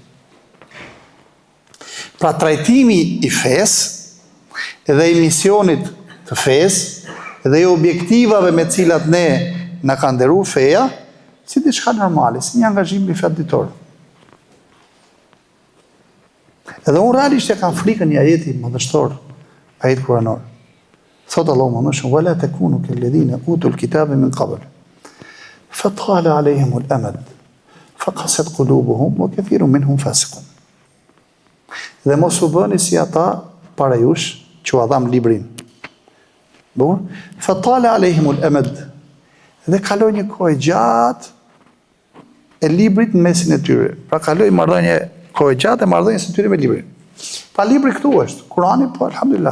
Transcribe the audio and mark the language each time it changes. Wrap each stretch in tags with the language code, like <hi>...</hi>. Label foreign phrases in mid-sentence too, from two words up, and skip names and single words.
<sq>Pra trajtimi i fesë dhe i misionit të fesë dhe i objektivave me cilat ne na ka nderuar feja si diçka normale, si një angazhim i fatitor. Edhe unë realisht e kam frikën një ajeti madhështor, ajet kuranor. Thotë Allahu më shumë,</sq> <ar>ولا تكونوا كالذين أوتوا الكتاب من قبل. فطال عليهم الأمد. فقست قلوبهم وكثير منهم فاسقون.</ar> <sq>Dhe mos u bëni si ata para jush që u dham librin.</sq> <ar>Bukur? فطال عليهم الأمد.</ar> <sq>Dhe kaloi një kohë gjatë e librit në mesin e tyre. Pra kaloi marrëdhënie kohë gjatë e marrëdhënies së tyre me librin. Pa libri këtu është, Kurani, po alhamdulillah.</sq>